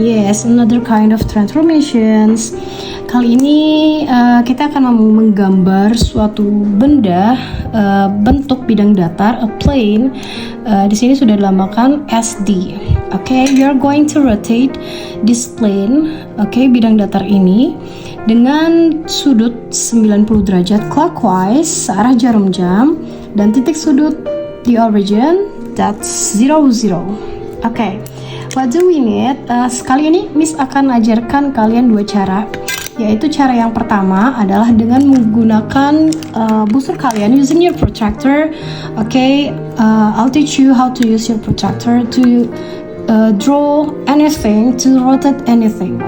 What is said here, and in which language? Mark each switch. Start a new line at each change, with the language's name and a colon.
English: Yes, another kind of transformations.
Indonesian: Kali ini kita akan menggambar suatu benda bentuk bidang datar, a plane. Di sini sudah dilambangkan SD.
English: Okay, you're going to rotate this plane.
Indonesian: Okay, bidang datar ini dengan sudut 90 derajat clockwise searah jarum jam dan titik sudut
English: the origin that's 0, 0. Okay, what do we need?
Indonesian: Sekali ini Miss akan ajarkan kalian dua cara, yaitu cara yang pertama adalah dengan menggunakan busur kalian
English: using your protractor. Okay, I'll teach you how to use your protractor to draw anything, to rotate anything.